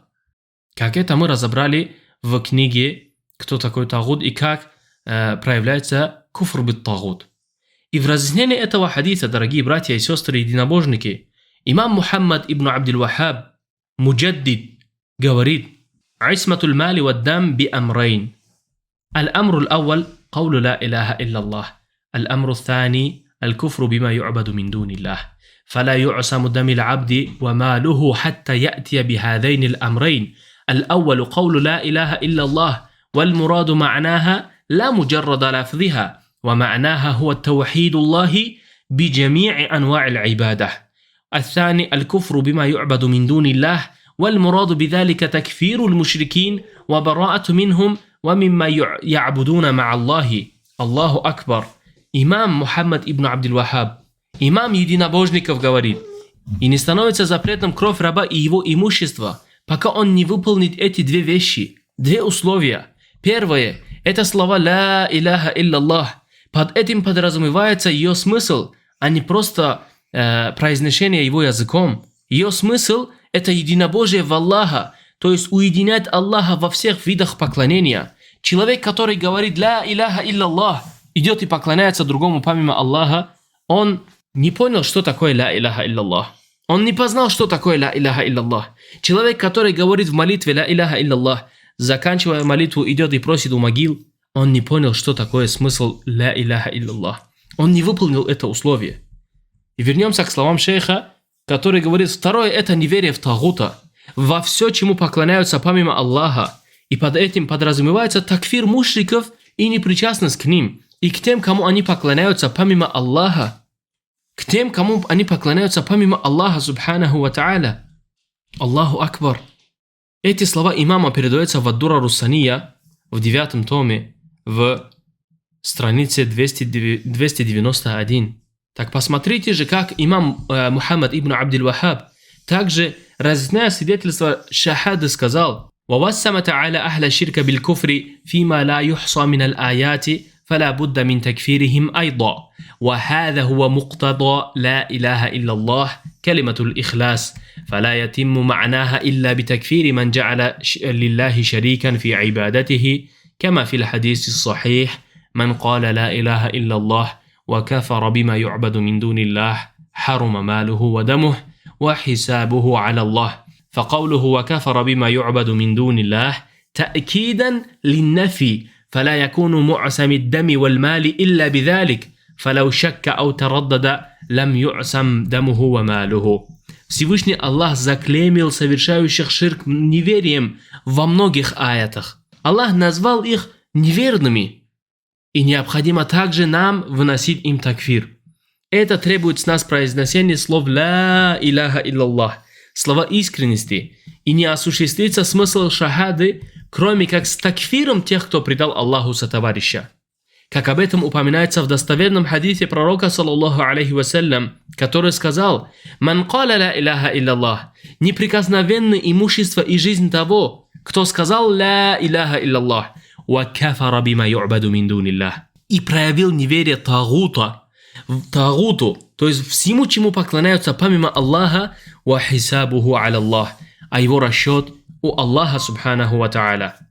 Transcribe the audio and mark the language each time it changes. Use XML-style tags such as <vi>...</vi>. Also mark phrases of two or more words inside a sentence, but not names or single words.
<ru>Как это мы разобрали в книге «Кто такой тагут» и как проявляется</ru> <ar>كفر بالطاغوت.</ar> <ru>И в разъяснении этого хадиса, дорогие братья и сестры единобожники, имам Мухаммад ибн Абдул-Ваххаб, муджаддид, говорит:</ru> <ar>«عصمة المال والدم بأمرين. الأمر الأول قول لا إله إلا الله. الأمر الثاني الكفر بما يعبد من دون الله. فلا يعصم دم العبد وماله حتى يأتي بهذين الأمرين. الأول قول لا إله إلا الله والمراد معناها لا مجرد لفظها ومعناها هو التوحيد الله بجميع أنواع العبادة. الثاني الكفر بما يعبد من دون الله والمراد بذلك تكفير المشركين وبراءة منهم ومما يعبدون مع الله». الله أكبر.</ar> <ru>Имам Мухаммад ибн Абдул-Ваххаб, имам единобожников, говорит: «И не становится запретом кровь раба и его имущество, пока он не выполнит эти две вещи, две условия. Первое – это слова</ru> <ar>«لا إله إلا الله».</ar> <ru>Под этим подразумевается ее смысл, а не просто произношение его языком. Ее смысл – это единобожие в Аллаха, то есть уединять Аллаха во всех видах поклонения. Человек, который говорит</ru> <ar>«لا إله إلا الله»,</ar> <ru>идет и поклоняется другому помимо Аллаха, он не понял, что такое</ru> <ar>لا إله إلا الله.</ar> <ru>Он не познал, что такое</ru> <ar>لا إله إلا الله.</ar> <ru>Человек, который говорит в молитве</ru> <ar>لا إله إلا الله,</ar> <ru>заканчивая молитву, идет и просит у могил, он не понял, что такое смысл</ru> <ar>لا إله إلا الله.</ar> <ru>Он не выполнил это условие. И вернемся к словам шейха, который говорит, второе – это неверие в тагута, во все, чему поклоняются помимо Аллаха. И под этим подразумевается такфир мушриков и непричастность к ним, и к тем, кому они поклоняются помимо Аллаха. К тем, кому они поклоняются помимо Аллаха,</ru> <ar>سبحانه وتعالى. الله أكبر.</ar> <ru>Эти слова имама передаются в Ад-Дура Руссания в 9 томе, в странице 291. Так посмотрите же, как имам Мухаммад ибн Абдил-Вахаб, также разъясняя свидетельство шахады, сказал:</ru> <ar>«ووسم تعالى أهل الشرك بالكفر فيما لا يحصى من аль-аяти, فلا بد من تكفيرهم أيضا وهذا هو مقتضى لا إله إلا الله كلمة الإخلاص فلا يتم معناها إلا بتكفير من جعل لله شريكا في عبادته كما في الحديث الصحيح من قال لا إله إلا الله وكفر بما يعبد من دون الله حرم ماله ودمه وحسابه على الله فقوله وكفر بما يعبد من دون الله تأكيدا للنفي فلا يكون معصم الدم والمال إلا بذلك فلو شك أو تردد لم يعصم دمه وماله».</ar> <ru>Всевышний Аллах заклеймил совершающих ширк неверием во многих аятах. Аллах назвал их неверными, и необходимо также нам выносить им такфир. Это требует с нас произнесения слов</ru> <ar>«لا إله إلا الله»,</ar> <ru>слова искренности, и не осуществится смысл шахады, кроме как с такфиром тех, кто предал Аллаху сотоварища. Как об этом упоминается в достоверном хадисе пророка,</ru> <ar>صلى الله عليه وسلم,</ar> <ru>который сказал:</ru> <ar>«من قال لا إله إلا الله» –</ar> <ru>неприкосновенное имущество и жизнь того, кто сказал</ru> <ar>«لا إله إلا الله» «وكفر بما يعبد من دون الله»</ar> <ru>и проявил неверие тагуту, то есть всему, чему поклоняются помимо Аллаха,</ru> <ar>«وحسابه على الله»,</ar> <ru>а его расчет у Аллаха</ru> <ar>سبحانه وتعالى.</ar>